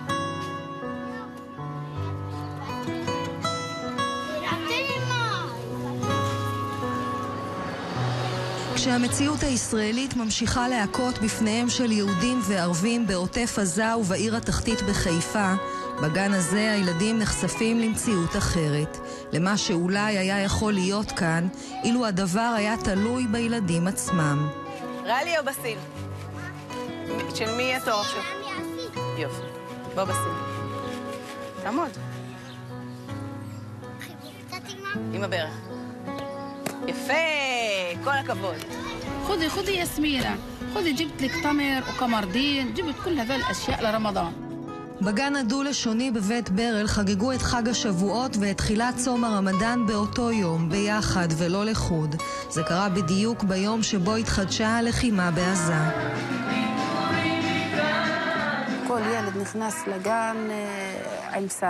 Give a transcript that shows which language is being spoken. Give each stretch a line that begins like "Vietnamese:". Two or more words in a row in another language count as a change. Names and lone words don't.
Hebrew: כשהמציאות הישראלית ממשיכה להכות בפניהם של יהודים וערבים בעוטף עזה ובעיר התחתית בחיפה, בגן הזה הילדים נחשפים למציאות אחרת, למה שאולי היה יכול להיות כאן, אילו הדבר היה תלוי בילדים עצמם. רלי או בסיל? של מי התור עכשיו? יופי. בוא בסיל. תעמוד. עם הברך. יפה, כל הכבוד.
Arabic: خذي يا سميرة، خذي جبت لك تمر وقمردين، جبت كل هذول الأشياء لرمضان.
Hebrew: בגן הדו-לשוני בבית ברל חגגו את חג השבועות ואת תחילת צום הרמדאן באותו יום, ביחד ולא לחוד. זה קרה בדיוק ביום שבו התחדשה הלחימה בעזה. כל ילד נכנס לגן עם סל.